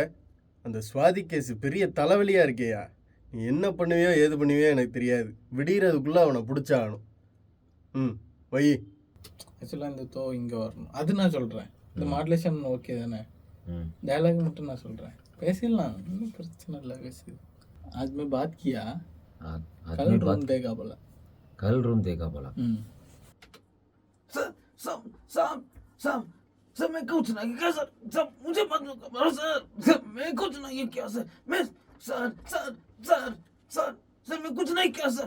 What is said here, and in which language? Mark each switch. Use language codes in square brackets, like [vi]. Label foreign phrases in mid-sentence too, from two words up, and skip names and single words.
[ta] அந்த சுவாதி கேஸு பெரிய தலைவலியாக இருக்கேயா. நீ என்ன பண்ணுவியோ ஏது பண்ணுவியோ எனக்கு தெரியாது. விடிகிறதுக்குள்ளே அவனை பிடிச்சாகணும். வை. ஆக்சுவலாக இந்த இங்கே வரணும், அது நான் சொல்கிறேன். இந்த மாடுலேஷன் ஓகே தானே? டைலாக் மட்டும் நான் சொல்கிறேன். பேசிடலாம், ஒன்றும் பிரச்சனை இல்லை. [hi] பேசி आदमी बात किया, कल रूम देगा बोला. कल रूम देगा बोला. सर मैं कुछ नहीं किया सर. सर मुझे मत मारो सर. मैं कुछ नहीं किया सर. मैं सर सर सर सर सर मैं कुछ नहीं किया सर.